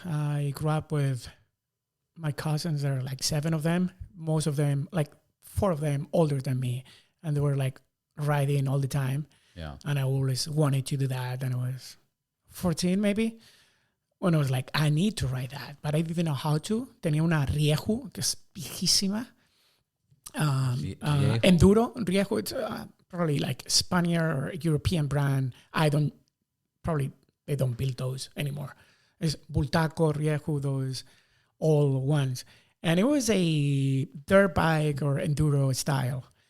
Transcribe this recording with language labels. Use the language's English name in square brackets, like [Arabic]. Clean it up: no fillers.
[English] I grew up with my cousins. There are like 7 of them. Most of them, like 4 of them, older than me. And they were like riding all the time. Yeah. And I always wanted to do that. And I was 14 maybe. When I was like, I need to ride that. But I didn't know how to. [Spanish] Tenía una Rieju, que es viejísima. [English] Enduro, Rieju, it's probably like Spaniard or European brand. They don't build those anymore. It's Bultaco, Rieju, those old ones. And it was a dirt bike or enduro style.